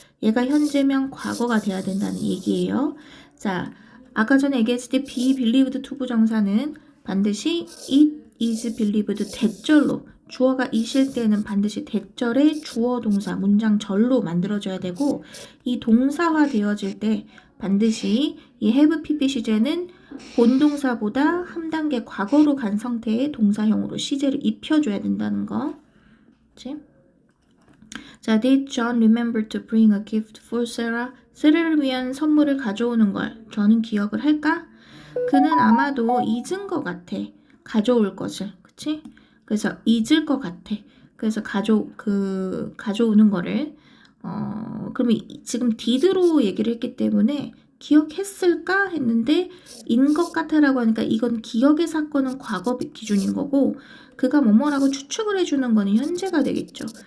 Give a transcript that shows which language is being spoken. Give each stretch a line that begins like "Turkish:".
Korean: 얘가 현재면 과거가 돼야 된다는 얘기예요. 자, 아까 전에 얘기했을 때 be believed to 부정사는 반드시 it is believed 대절로 주어가 이실 때는 반드시 대절의 주어 동사 문장절로 만들어줘야 되고 이 동사화 되어질 때 반드시 이 have pp 시제는 본동사보다 한 단계 과거로 간 상태의 동사형으로 시제를 입혀줘야 된다는 거. 그치?
English: 자, did John remember to bring a gift for Sarah?
Korean: 세라를 위한 선물을 가져오는 걸 저는 기억을 할까? 그는 아마도 잊은 것 같아. 가져올 것을. 그치? 그래서 잊을 것 같아. 그래서 가져오는 거를 그러면 지금 did로 얘기를 했기 때문에 기억했을까 했는데 인 것 같아라고 하니까 이건 기억의 사건은 과거 기준인 거고 그가 뭐뭐라고 추측을 해주는 거는 현재가 되겠죠.